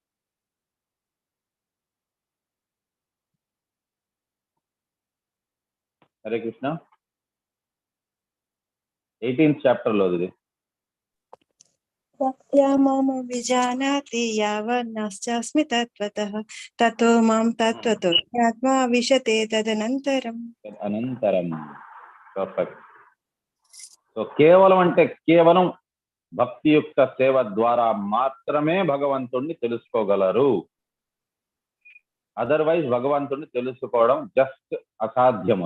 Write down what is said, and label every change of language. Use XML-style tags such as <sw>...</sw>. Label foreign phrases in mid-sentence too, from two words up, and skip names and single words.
<te>హరే కృష్ణ. 18th చాప్టర్ లో ఇది.</te> <sa>భక్త్యా మాం అభిజానాతి యావన్నాస్మి తత్వతః తతో మాం తత్వతో జ్ఞాత్వా విశతే తదనంతరం.</sa> <te>అనంతరం. పర్ఫెక్ట్. సో కేవలం అంటే కేవలం భక్తియుక్త సేవ ద్వారా మాత్రమే భగవంతుణ్ణి తెలుసుకోగలరు. అదర్వైజ్ భగవంతుణ్ణి తెలుసుకోవడం జస్ట్ అసాధ్యం.</te>